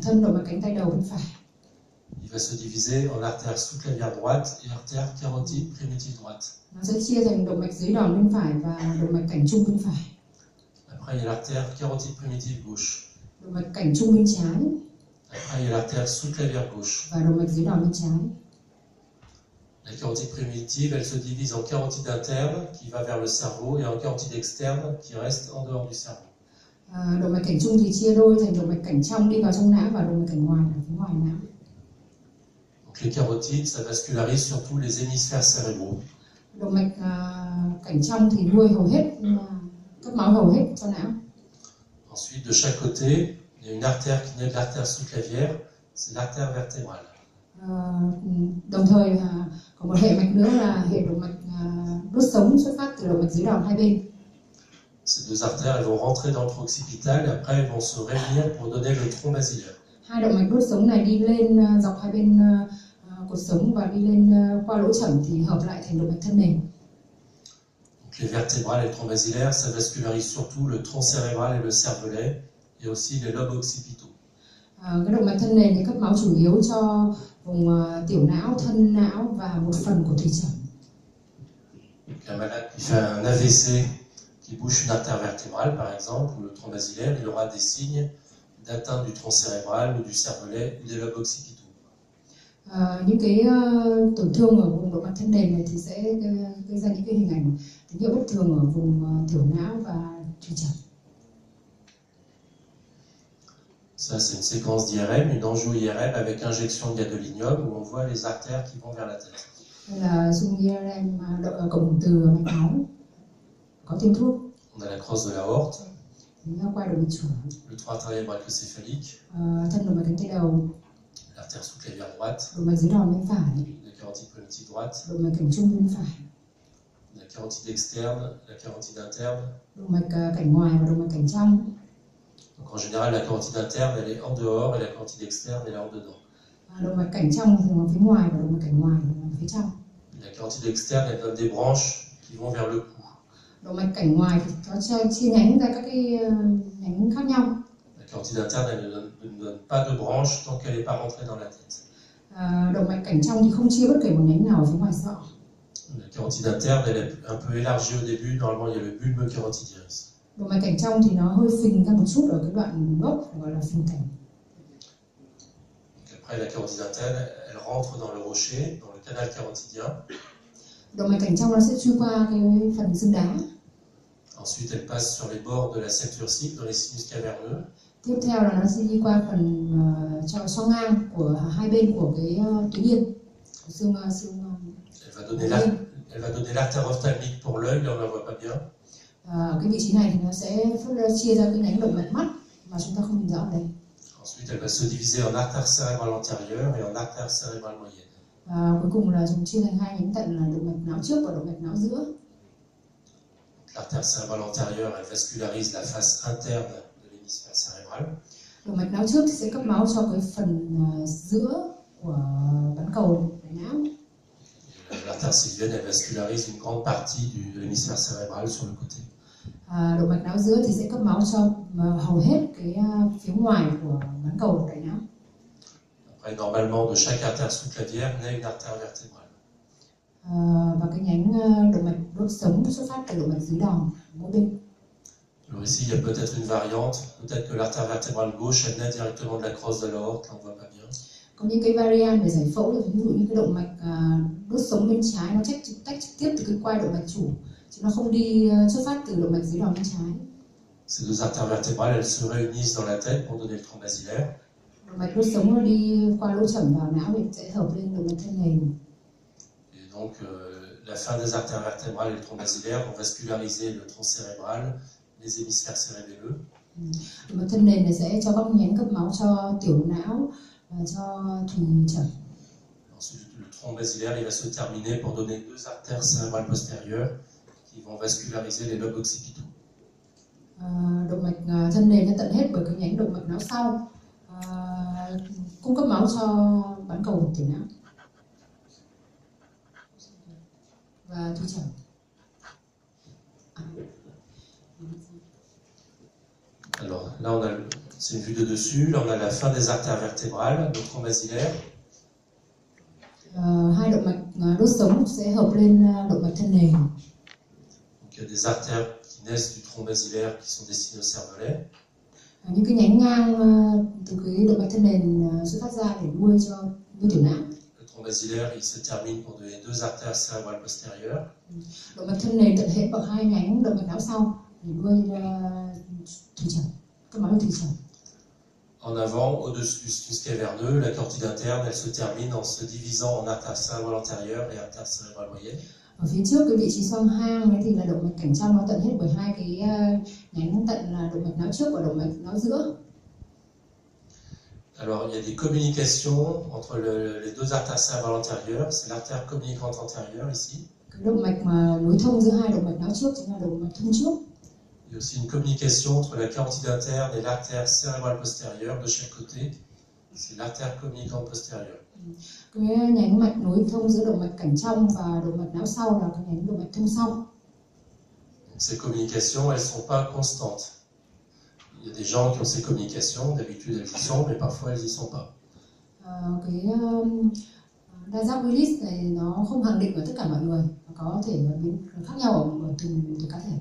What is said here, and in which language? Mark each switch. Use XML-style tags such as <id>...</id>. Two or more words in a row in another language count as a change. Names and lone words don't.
<vi>Thân động mạch cánh tay đầu bên phải.</vi> <fr>Il va se diviser en artère sous-clavière droite et artère carotide primitive droite.</fr> <vi>Nó sẽ chia thành động mạch dưới đòn bên phải và động mạch cảnh trung bên phải.</vi> <fr>Après, il y a l'artère carotide primitive gauche.</fr> <vi>Động mạch cảnh trung bên trái.</vi> <fr>Après, il y a l'artère sous-clavière gauche.</fr> <vi>Và động mạch dưới đòn bên trái.</vi> <fr>La carotide primitive, elle se divise en carotide interne qui va vers le cerveau et en carotide externe qui reste en dehors du cerveau.</fr> <vi>Động mạch cảnh trung thì chia đôi thành động mạch cảnh trong đi vào trong não và động mạch cảnh ngoài ở phía ngoài não.</vi> <fr>Donc les carotides, ça vascularise surtout les hémisphères cérébraux.</fr> <vi>Động mạch cảnh trong thì nuôi hầu hết, cấp máu hầu hết cho não.</vi> <fr>Ensuite, de chaque côté, il y a une artère qui naît de l'artère sous-clavière, c'est l'artère vertébrale.</fr> <vi>Đồng thời có một hệ mạch nữa là hệ động mạch đốt sống xuất phát từ động mạch dưới đòn hai bên.</vi> <fr>Ces deux artères elles vont rentrer dans le tronc occipital et après elles vont se réunir pour donner le tronc basilaire.</fr> <vi>Hai động mạch đốt sống này đi lên dọc hai bên cột sống và đi lên qua lỗ chẩm thì hợp lại thành động mạch thân nền.</vi> <fr>Donc les vertébrales et le tronc basilaire, ça vascularise surtout le tronc cérébral et le cervelet, et aussi les lobes occipitaux.</fr> <vi>Cái động mạch thân nền thì cấp máu chủ yếu cho vùng tiểu não, thân não và một phần của thủy trẩm.</vi> <fr>Donc un malade qui fait un AVC, qui bouche une artère vertébrale par exemple, ou le tronc basilaire, il aura des signes d'atteinte du tronc cérébral ou du cervelet ou des lobes occipitaux.</fr> <vi>Những cái tổn thương ở vùng động mạch thân nền này thì sẽ gây ra những cái hình ảnh tín hiệu bất thường ở vùng tiểu não và thủy trẩm.</vi> <fr>Ça, c'est une séquence d'IRM, une angio-IRM avec injection de gadolinium où on voit les artères qui vont vers la tête.</fr> <vi>Đây là dung IRM cổng từ mạch máu, có tiêm thuốc.</vi> <fr>On a la crosse de la aorte,</fr> <vi>Qua động mạch chủ,</vi> <fr>le tronc artériel brachiocéphalique,</fr> <vi>thân động mạch cánh tay đầu,</vi> <fr>l'artère sous-clavière droite,</fr> <vi>động mạch dưới đòn bên phải,</vi> <fr>la carotide politique droite,</fr> <vi>động mạch cảnh trung bên phải,</vi> <fr>la carotide externe, la carotide interne.</fr> <vi>động mạch cảnh ngoài và động mạch cảnh trong.</vi> <fr>Donc en général, la carotide interne, elle est en dehors et la carotide externe, elle est en dedans.</fr> <vi>Động mạch cảnh trong thì nằm phía ngoài và động mạch cảnh ngoài thì nằm phía trong.</vi> <fr>La carotide externe, elle donne des branches qui vont vers le cou.</fr> <vi>Động mạch cảnh ngoài thì nó chia nhánh ra các cái nhánh khác nhau.</vi> <fr>La carotide interne, elle ne donne pas de branche tant qu'elle n'est pas rentrée dans la tête.</fr> <vi>Động mạch cảnh trong thì không chia bất kể một nhánh nào ở phía ngoài sọ.</vi> <fr>La carotide interne, elle est un peu élargie au début. Normalement, il y a le bulbe carotidiens.</fr> <vi>Động mạch cảnh trong thì nó hơi phình ra một chút ở cái đoạn gốc gọi là phình cảnh.</vi> <fr>Après, la carotide interne, elle rentre dans le rocher, dans le canal carotidien.</fr> <vi>Động mạch cảnh trong nó sẽ truy qua cái phần xương đá.</vi> <fr>Ensuite, elle passe sur les bords de la septe ursique, dans les sinus caverneux.</fr> <vi>Tiếp theo là nó sẽ đi qua phần cho ngang của hai bên của cái tuyến yên, của xương.</vi> <fr>Elle va donner l'artère ophtalmique pour l'œil, là on ne la voit pas bien.</fr> <vi>Ở cái vị trí này thì nó sẽ chia ra cái nhánh động mạch mắt mà chúng ta không nhìn rõ ở đây.</vi> <fr>Ensuite, elle va se diviser en artère cérébrale antérieure et en artère cérébrale moyenne.</fr> <vi>Cuối cùng là chúng chia thành hai nhánh tận là động mạch não trước và động mạch não giữa.</vi> <fr>L'artère cérébrale antérieure, elle vascularise la face interne de l'hémisphère cérébral.</fr> <vi>Động mạch não trước thì sẽ cấp máu cho cái phần giữa của bán cầu não.</vi> <fr>L'artère sylvienne, elle vascularise une grande partie de l'hémisphère cérébral sur le côté.</fr> <vi>Động mạch não giữa thì sẽ cấp máu cho hầu hết cái phía ngoài của bán cầu đại não.</vi> <fr>Après, normalement, de chaque artère sous-clavière naît une artère vertébrale.</fr> <vi>Và cái nhánh động mạch đốt sống xuất phát từ động mạch dưới đòn mỗi bên.</vi> <fr>Alors ici, il y a peut-être une variante. Peut-être que l'artère vertébrale gauche, elle naît directement de la crosse de l'aorte, là on ne voit pas bien.</fr> <vi>Có những cái variant về giải phẫu, ví dụ như cái động mạch đốt sống bên trái nó tách trực tiếp từ cái quai động mạch chủ, chứ nó không đi xuất phát từ động mạch dưới đòn bên trái.</vi> <fr>Ces deux artères vertébrales, elles se réunissent dans la tête pour donner le tronc basilaire.</fr> <vi>Động mạch đốt sống nó đi qua lỗ chẩm vào não thì sẽ hợp lên động mạch thân nền.</vi> <fr>Et donc, la fin des artères vertébrales et le tronc basilaire vont vasculariser le tronc cérébral, les hémisphères cérébelleux.</fr> <vi>Động mạch thân nền này sẽ cho các nhánh cấp máu cho tiểu não và cho thủy trẩm.</vi> <fr>Ensuite, le tronc basilaire, il va se terminer pour donner deux artères cérébrales postérieures qui vont vasculariser les lobes occipitaux.</fr> <vi>Động mạch thân nền nó tận hết bởi cái nhánh động mạch não sau cung cấp máu cho bán cầu tiểu não và thủy trẩm.</vi> <fr>Alors là, c'est une vue de dessus. Là, on a la fin des artères vertébrales, le tronc basilaire.</fr> <vi>Hai động mạch đốt sống sẽ hợp lên động mạch thân nền.</vi> <fr>Donc, il y a des artères qui naissent du tronc basilaire qui sont destinées au cervelet.</fr> <vi>Những cái nhánh ngang từ cái động mạch thân nền xuất phát ra để nuôi tiểu não.</vi> <fr>Le tronc basilaire, il se termine pour donner deux artères cérébrales postérieures.</fr> <vi>Động mạch thân nền tận hết bằng hai nhánh động mạch não sau để nuôi thủy trẩm, cấp máu cho thủy trẩm.</vi> <fr>En avant, au-dessus du sinus caverneux, la carotide interne, elle se termine en se divisant en artère cérébrale antérieure et artère cérébrale moyenne.</fr> <vi>Ở phía trước cái vị trí xoang hang ấy thì là động mạch cảnh trong, nó tận hết bởi hai cái nhánh tận là động mạch não trước và động mạch não giữa.</vi> <fr>Alors, il y a des communications entre les deux artères cérébrales antérieures. C'est l'artère communicante antérieure ici.</fr> <vi>Cái động mạch mà nối thông giữa hai động mạch não trước chính là động mạch thông trước.</vi> <fr>Il y a aussi une communication entre la carotide interne et l'artère cérébrale postérieure de chaque côté. c'est l'artère communicante postérieure.</fr> <vi>Cái nhánh mạch nối thông giữa động mạch cảnh trong và động mạch não sau là cái nhánh động mạch thông sau.</vi> <fr>Donc, ces communications, elles ne sont pas constantes. Il y a des gens qui ont ces communications, d'habitude elles y sont, mais parfois elles y sont pas.</fr> <vi>Cái đa giác Willis này nó không khẳng định ở tất cả mọi người, và có thể biến khác nhau ở từng cá thể.</vi>